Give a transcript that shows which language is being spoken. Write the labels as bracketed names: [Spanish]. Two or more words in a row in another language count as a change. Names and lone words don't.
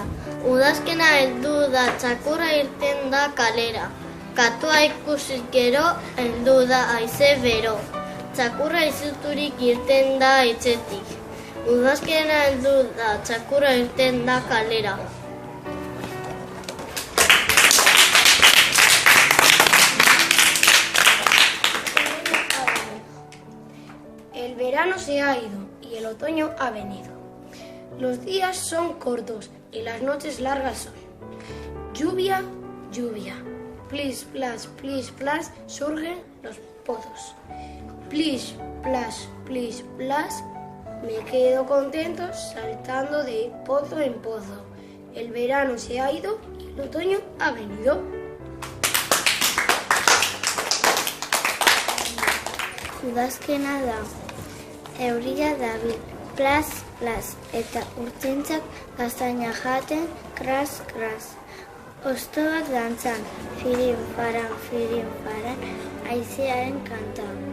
[Basque] Udazkena heldu da, txakurra irten da kalera. Katua ikusi gero, heldu da haize bero. Txakurra izuturik irten da etxetik. Udazkena heldu da, txakurra irten da kalera. [Spanish] El verano se ha ido y el otoño ha venido. Los días son cortos y las noches largas son. Lluvia, lluvia. Plis, plas, surgen los pozos. Plis, plas, me quedo contento saltando de pozo en pozo. El verano se ha ido y el otoño ha venido. [Basque] Udazkena da, euria dabil, plas, eta urtzintzak gaztaina jaten, kras. Oztoak dantzan, firin-faran, haizearen kanta.